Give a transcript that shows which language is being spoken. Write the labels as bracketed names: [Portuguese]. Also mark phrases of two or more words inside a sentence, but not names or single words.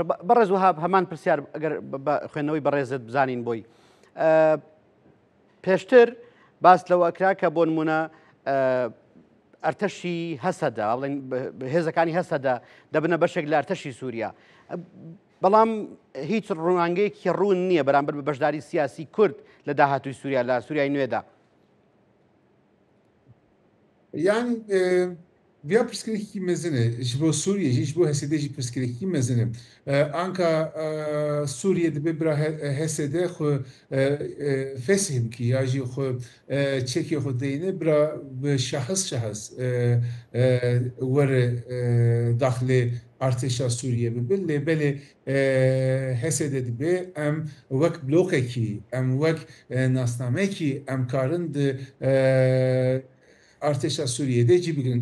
[Central Kurdish] بەڕێز وهاب هەمان پرسیار ئەگەر خوێندنەوەی بەڕێزت بزانین بۆی پێشتر باس لەوە ئەکرا کە بۆ نمونە ئەرتەشی هەسەدا بڵێن هێزەکانی هەسەدا دەبنە بەشێک لە ئەرتەشی سووریا، بەڵام هیچ ڕوانگەیەکی ڕوون نییە بەرامبەر بە بەشداری سیاسی کورد لە داهاتووی سووریا لە سووریای نوێدا. [Kurdish] یان via pirsgirêkî mezin e ji bo Sûriyê jî ji bo Hesedê jî pirsgirêkî mezin e. Anka Sûriyê dibe bira Hesedê xwe feshim kî ya jî xwe çekê xwe deyîne bira bi şahs were daxilê artêşa Sûriyê bibe lê belê Hesedê dibe em wek blokekî em wek nasnamekî em karin di artêşa Sûriyê de cî bigirin.